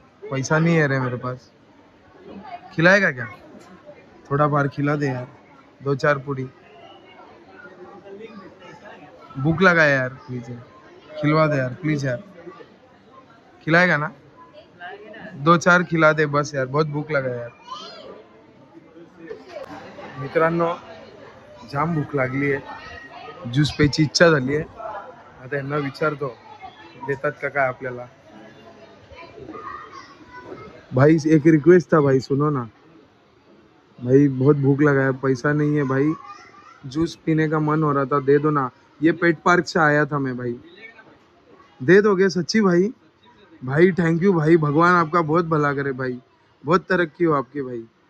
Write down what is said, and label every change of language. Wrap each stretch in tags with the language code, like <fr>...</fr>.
<hi>पैसा नहीं है रे मेरे पास, खिलाएगा क्या? थोड़ा बार खिला दे यार, 2-4 पूड़ी, भूख लगा है यार, प्लीज यार खिलवा दे यार, प्लीज यार। खिलाएगा ना? 2-4 खिला दे बस यार, बहुत भूक लगा यार।</hi> <mr>मित्रांनो जाम भूक लागली आहे, ज्यूस प्यायची इच्छा झाली आहे। आता यांना विचारतो देतात का काय आपल्याला।</mr> <hi>भाई एक रिक्वेस्ट था भाई, सुनो ना भाई, बहुत भूख लगा है, पैसा नहीं है भाई, जूस पीने का मन हो रहा था, दे दो ना। ये पेट पार्क से आया था मैं भाई, दे दोगे सच्ची भाई? भाई थैंक यू भाई, भगवान आपका बहुत भला करे भाई, बहुत तरक्की हो आपकी भाई।</hi>